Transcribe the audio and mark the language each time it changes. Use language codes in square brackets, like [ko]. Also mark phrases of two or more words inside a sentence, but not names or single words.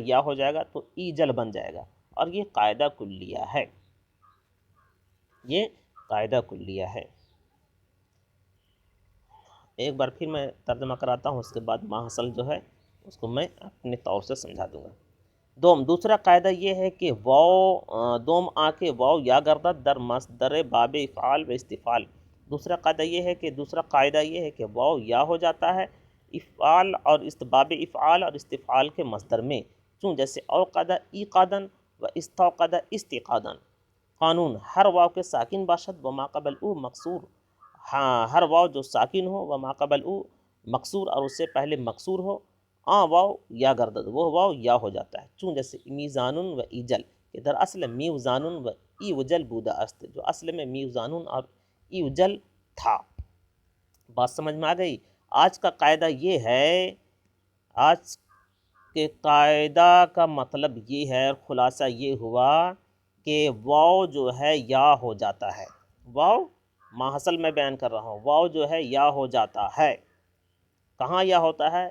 [ur] یا ہو جائے گا، تو ایجل بن جائے گا، اور یہ قاعدہ کلیہ ہے، یہ قاعدہ کلیہ ہے۔ ایک بار پھر میں ترجمہ کراتا ہوں، اس کے بعد ماحصل جو ہے اس کو میں اپنے طور سے سمجھا دوں گا۔ دوسرا قاعدہ یہ ہے کہ [fa] واو دوم آنکھ واو یا گردد در مصدر باب افعال و استفعال۔ [ur] دوسرا قاعدہ یہ ہے کہ واو یا ہو جاتا ہے افعال اور باب افعال اور استفعال کے مصدر میں، چون جیسے [ar] اوقد ایقادن و استوقد استیقادن۔ [fa] قانون ہر واو کے ساکن باشد و ما قبل او مکسور، [ur] ہاں ہر واو جو ساکن ہو [fa] و ما قبل او مکسور [ur] اور اس سے پہلے مکسور ہو، [fa] واو یا گردد، [ur] وہ واو یا ہو جاتا ہے، [fa] چون جیسے میزان و ایجل، کہ در اصل میوزان و ایوجل بودا است، [ur] جو اصل میں میوزان اور ایوجل تھا۔ بات سمجھ میں آ گئی؟ آج کا قاعدہ یہ ہے، آج کے قاعدہ کا مطلب یہ ہے، خلاصہ یہ ہوا کہ واو جو ہے یا ہو جاتا ہے، واو ماحصل میں بیان کر رہا ہوں، واو جو ہے یا ہو جاتا ہے، کہاں یا ہوتا ہے؟